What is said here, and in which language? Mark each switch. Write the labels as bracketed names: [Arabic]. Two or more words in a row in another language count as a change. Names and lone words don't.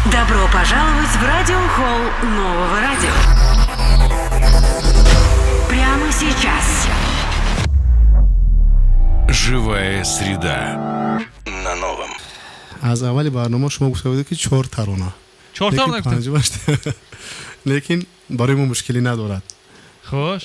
[Russian] Добро пожаловать в радиохолл нового радио. Прямо сейчас. Живая среда на новом. [Persian] از اول برنامه شما گفته بودید که 4 ترانه 4 تا نگفتم لیکن برای ما مشکلی ندارد. خوش